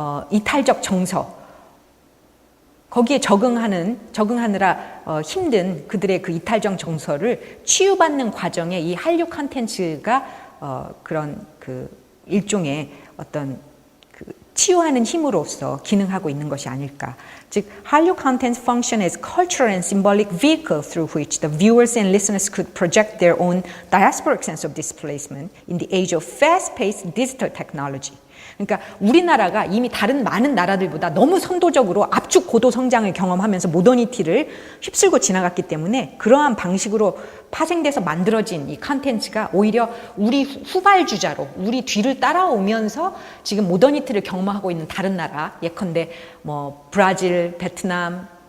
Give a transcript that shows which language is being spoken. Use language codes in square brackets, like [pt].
[ko] 이탈적 정서, 거기에 적응하느라 힘든 그들의 그 이탈적 정서를 치유받는 과정에 이 한류 콘텐츠가 그런 그 일종의 어떤 그 치유하는 힘으로서 기능하고 있는 것이 아닐까. [en] 즉, 한류 contents function as cultural and symbolic vehicle through which the viewers and listeners could project their own diasporic sense of displacement in the age of fast-paced digital technology. [ko] 그러니까 우리나라가 이미 다른 많은 나라들보다 너무 선도적으로 압축 고도 성장을 경험하면서 모더니티를 휩쓸고 지나갔기 때문에 그러한 방식으로 파생돼서 만들어진 이 컨텐츠가 오히려 우리 후발주자로 우리 뒤를 따라오면서 지금 모더니티를 경험하고 있는 다른 나라, 예컨대 뭐 브라질, 베트남,